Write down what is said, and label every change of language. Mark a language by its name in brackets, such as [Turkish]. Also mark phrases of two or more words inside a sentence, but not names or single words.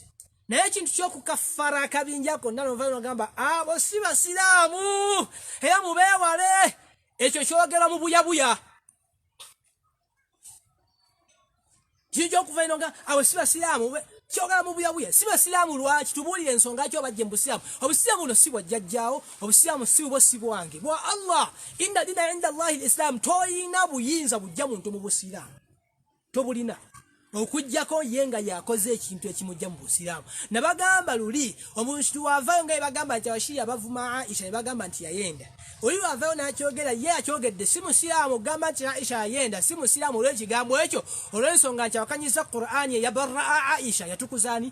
[Ganda] Naye ekintu ky'okukaffara akabinja konna n'ova n'ogamba abo si basiraamu era mubeewale, ekyo kyogera mu buyabuya. Kintu ky'okuva ino nga abo si basiraamu kyogera mu buyabuya. Si basiraamu lwaki? Tubuulire ensonga ki obajje mu busiraamu. Obusiraamu buno si bwa jjajjaawo, obusiraamu si bwo, si bwange, bwa Allah. [Arabic] إن الدين عند الله الإسلام. [Ganda] Toyina buyinza bujja muntu mu busiraamu, tobulina okujjako ye nga yakoze ekintu ekimujja mu busiraamu. Nabagamba luli omuntu wavayo nga bagamba nti abashiya bavuma Aisha, bagamba nti yayenda. Oli wavayo n'akyogera ye akyogedde si musiraamu, gamba nti Aisha yayenda si musiraamu olw'ekigambo ekyo, olw'ensonga nti abakanyiza Qur'ani eyabarra Aisha yatukuzaani.